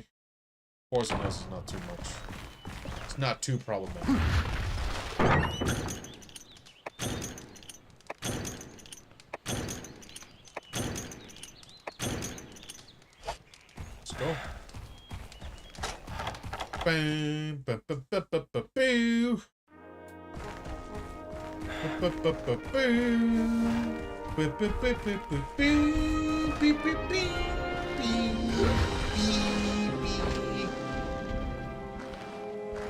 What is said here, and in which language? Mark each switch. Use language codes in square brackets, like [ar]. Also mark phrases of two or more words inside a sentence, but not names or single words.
[en] Forest and Hills is not too much. It's not too problematic. Let's go. Bam, ba, ba, ba, ba, ba, boo. Ba, ba, ba, ba, boo. Ba, ba, ba, ba, ba, boo. Bee, bee, bee. Bee, bee, bee.